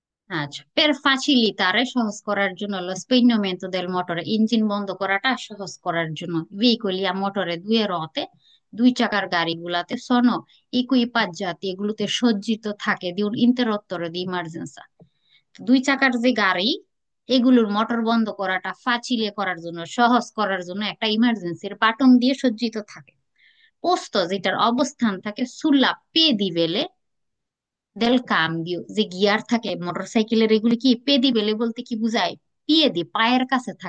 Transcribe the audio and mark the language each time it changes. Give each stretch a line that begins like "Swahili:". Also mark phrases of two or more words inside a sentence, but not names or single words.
Bangla: আচ্ছা,
Italian: per facilitare
Bangla: সহজ করার জন্য
Italian: lo spegnimento del motore
Bangla: ইঞ্জিন বন্ধ করাটা সহজ করার জন্য
Italian: veicoli a motore due ruote
Bangla: দুই চাকার গাড়িগুলাতে
Italian: sono equipaggiati
Bangla: এগুলোতে সজ্জিত থাকে
Italian: di un interruttore di emergenza
Bangla: দুই চাকার যে গাড়ি এগুলোর মোটর বন্ধ করাটা ফাচিলে করার জন্য সহজ করার জন্য একটা ইমার্জেন্সির বাটন দিয়ে সজ্জিত থাকে পোস্ত যেটার অবস্থান থাকে
Italian: sulla pedivella del cambio
Bangla: যে গিয়ার থাকে মোটরসাইকেলের এগুলি কি পেদিবেলে বলতে কি বুঝায় পিয়েদি পায়ের কাছে থাকে